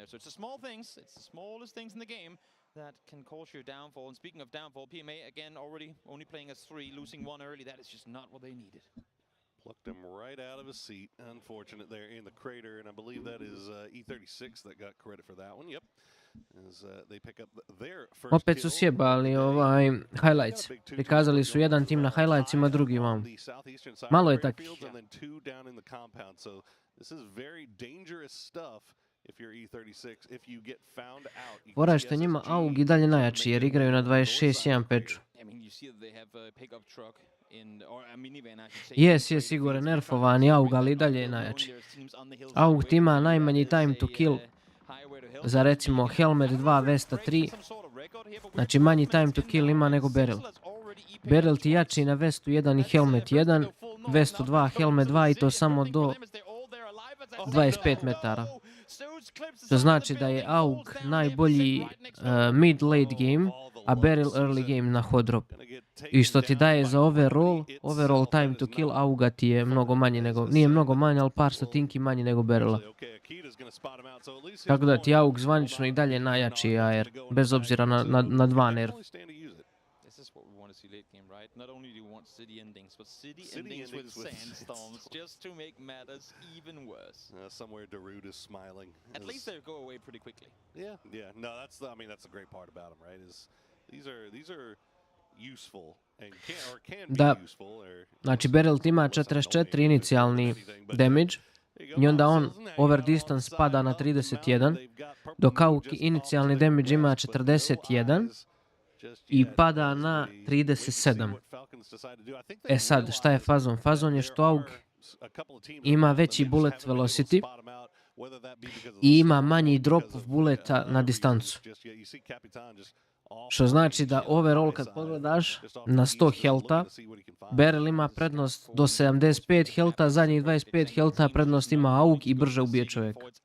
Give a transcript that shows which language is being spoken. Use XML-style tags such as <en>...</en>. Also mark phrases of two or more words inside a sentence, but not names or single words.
<en>So it's the small things, it's the smallest things in the game that can cause your downfall. And speaking of downfall, PMA, again, already only playing as 3, losing 1 early. That is just not what they needed. Plucked him right out of his seat. Unfortunate there in the crater. And I believe that is E36 that got credit for that one. Yep. As they pick up their first</en> <bs>Opet su sjebali highlights. Prikazali su jedan tim na highlightsima, drugi vam. Malo je takvih.</bs> <en>So this is very dangerous stuff. If you're E36, if you get found out.</en> <bs>Fora što njima AUG i dalje najjači jer igraju na 26-1 peču. Jes, Igor je nerfovan AUG, ali i dalje je najjači. AUG ti ima najmanji</bs> <en>time to kill</en> <bs>za recimo Helmet 2, Vesta 3. Znači manji</bs> <en>time to kill</en> <bs>ima nego Beryl. Beryl ti jači na Vestu 1 i Helmet 1, Vestu 2, Helmet 2 i to samo do 25 metara. To znači da je AUG najbolji</bs> <en>mid-late game,</en> <bs>a Beryl</bs> <en>early game</en> <bs>na</bs> <en>hot drop.</en> <bs>I što ti daje za</bs> <en>overall time to kill</en> <bs>AUG-a ti je mnogo manji nego, nije mnogo manji, ali par stotinki manji nego Beryla. Tako da ti AUG zvanično i dalje najjači AR, bez obzira na 2 nerf.</bs> <en>especially late game, right? Not only do you want city endings, but city endings with sandstorms, just to make matters even worse. Somewhere Darude is smiling. At least they go away pretty quickly. Yeah. No, that's the great part about them, right? Is these are useful and can be useful.</en> <bs>Znači Beryl ima 44 inicijalni damage i onda on over distance pada na 31, dok AUG inicijalni damage ima 41 i pada na 37. E sad, šta je fazon? Fazon je što AUG ima veći</bs> <en>bullet velocity</en> <bs>i ima manji drop bulleta na distancu. Što znači da overall kad pogledaš na 100 healtha, Beryl ima prednost do 75 healtha, zadnjih 25 healtha prednost ima AUG i brže ubije čovjeka.</bs>